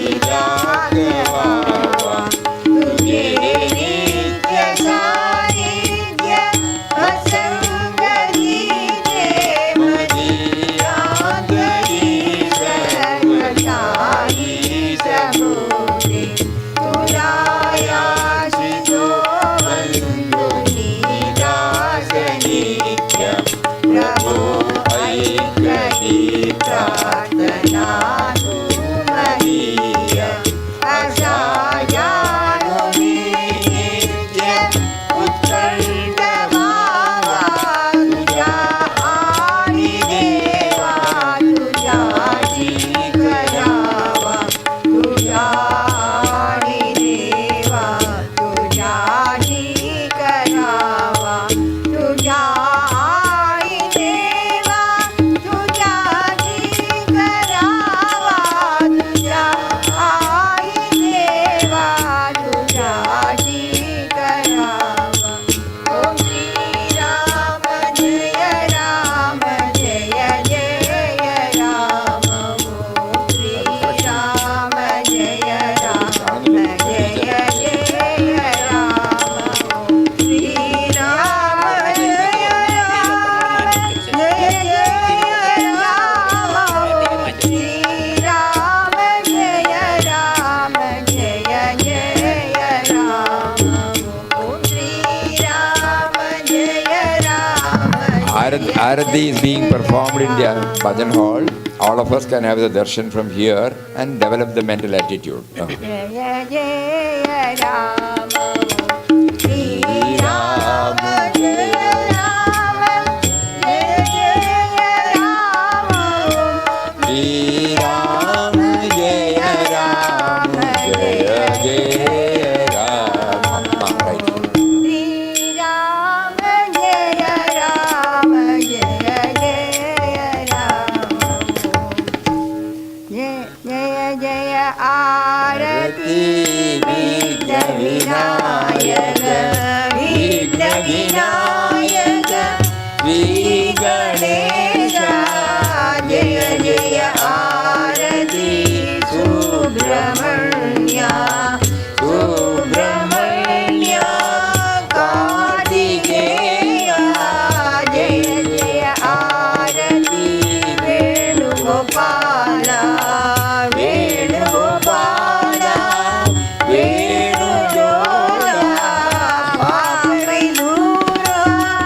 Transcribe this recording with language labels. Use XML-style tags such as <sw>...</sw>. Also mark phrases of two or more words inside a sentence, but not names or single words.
<mr>दाखवावा तुझे नित्य सानिध्य असंगतीचे मधी आदरी सर्वशाही समोरे तुला याचितो वंदुनी दास नित्य प्रभो ऐकही प्रार्थना तू मदीय असा जाणुनी नित्य उत्कंठ व्हावा तुझ्या आणि देवा तुझ्याची करावा तुझ्या आणि देवा तुझ्याची करावा तुझ्या आणि देवा तुझ्याची करावा तुझ्या आई देवा तुझ्याची करावा ओम श्री राम जय राम जय जय राम ओम श्री राम जय राम जय जय राम ओम श्री राम जय राम जय जय राम ओम श्री राम जय राम जय जय राम ओम श्री राम जय राम</mr> <en>Arati is being performed in the bhajan hall. All of us can have the darshan from here and develop the mental attitude.</en> <mr>जय जय राम श्री राम जय राम जय जय राम</mr> <en>Shri Ram Jaya Ram Jaya Jaya Ram. Right.</en> <mr>श्री राम जय राम जय जय राम</mr> <hi>जय जय जय आरती विघ्न विनायक विघ्न विनायक श्री गणेश जय जय आरती सुब्रह्मण्य सुब्रह्मण्य कार्तिकेय जय जय आरती वेणुगोपाल वेणुगोपाल वेणुजोड़ा पापी दूर</hi>